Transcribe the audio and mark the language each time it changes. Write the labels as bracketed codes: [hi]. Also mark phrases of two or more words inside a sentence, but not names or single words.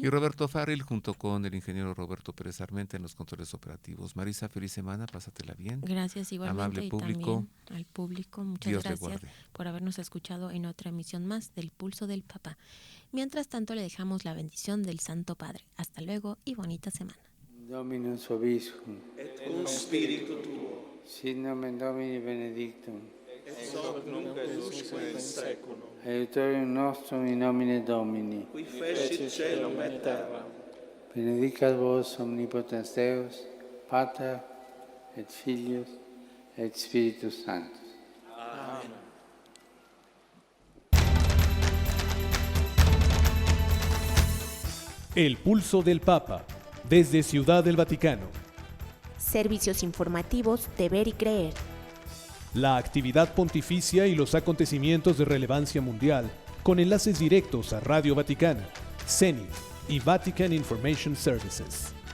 [es] Y Roberto O'Farrill, junto con el ingeniero Roberto Pérez Armenta en los controles operativos. Marisa, feliz semana, pásatela bien. Gracias igualmente. Amable público. Y también al público, muchas Dios gracias por habernos escuchado en otra emisión más del Pulso del Papa. Mientras tanto, le dejamos la bendición del Santo Padre. Hasta luego y bonita semana. [la] Dominus vobiscum, et cum spiritu tuo, sit nomen Domini benedictum, ex hoc nunc et usque in seculum, aiutorium nostrum in nomine Domini, qui fecit caelum et terra. benedicat vos omnipotens Deus, Pater et Filius et Spiritus Sanctus. Amen. [es] El Pulso del Papa, desde Ciudad del Vaticano. Servicios informativos de Ver y Creer. La actividad pontificia y los acontecimientos de relevancia mundial, con enlaces directos a Radio Vaticana, Zenith y Vatican Information Services.